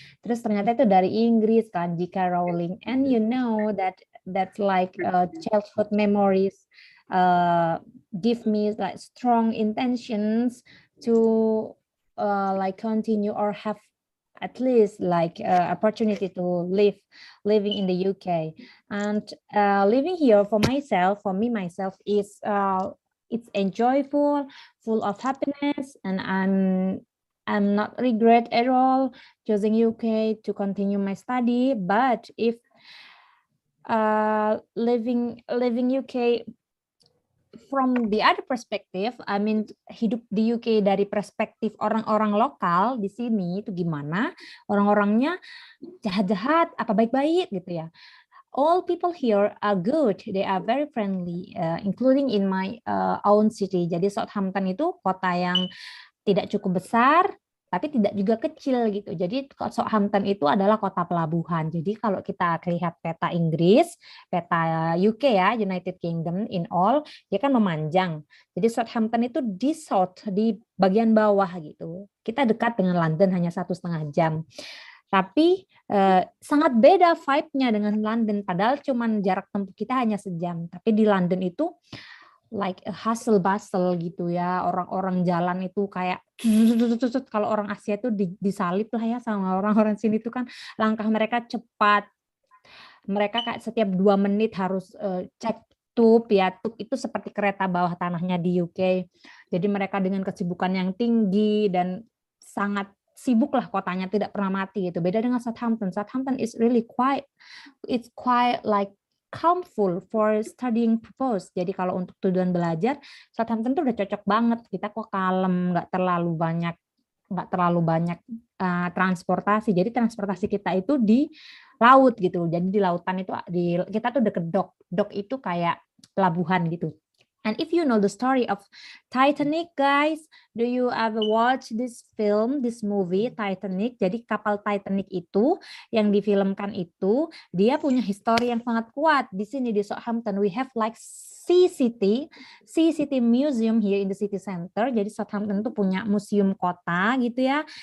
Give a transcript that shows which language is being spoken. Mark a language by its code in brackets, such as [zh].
[id] Terus ternyata itu dari Inggris kan, J.K. Rowling. [en] And you know that's like childhood memories give me like strong intentions to like continue or have at least like opportunity to living in the UK. And living here for me myself is it's enjoyable, full of happiness, and I'm not regret at all choosing UK to continue my study. But if living UK from the other perspective, I mean [id] hidup di UK dari perspektif orang-orang lokal di sini itu gimana? Orang-orangnya jahat-jahat apa baik-baik gitu ya. [en] All people here are good, they are very friendly, including in my own city. [id] Jadi Southampton itu kota yang tidak cukup besar, tapi tidak juga kecil gitu. Jadi Southampton itu adalah kota pelabuhan. Jadi kalau kita lihat peta Inggris, peta UK ya, United Kingdom in all, dia kan memanjang. Jadi Southampton itu di south, di bagian bawah gitu. Kita dekat dengan London hanya 1,5 jam. Tapi sangat beda vibe-nya dengan London. Padahal cuman jarak tempuh kita hanya sejam. Tapi di London itu [en] like a hustle bustle [id] gitu ya. Orang-orang jalan itu kayak kalau orang Asia itu disalip lah ya sama orang-orang sini itu kan langkah mereka cepat. Mereka kayak setiap 2 menit harus cek tube ya. Tube itu seperti kereta bawah tanahnya di UK. Jadi mereka dengan kesibukan yang tinggi dan sangat sibuk lah kotanya, tidak pernah mati gitu. Beda dengan Southampton. [en] Southampton is really quite like calmful for studying purpose. [id] Jadi kalau untuk tujuan belajar, Southampton tuh udah cocok banget. Kita kok kalem, nggak terlalu banyak transportasi. Jadi transportasi kita itu di laut gitu. Jadi di lautan itu kita tuh deket dock. Dock itu kayak pelabuhan gitu. [en] And if you know the story of Titanic, guys, do you ever watch this movie Titanic? [id] Jadi kapal Titanic itu yang difilmkan itu dia punya histori yang sangat kuat. Di sini di Southampton [en] we have like Sea City Museum here in the city center. [id] Jadi Southampton itu punya museum kota gitu ya.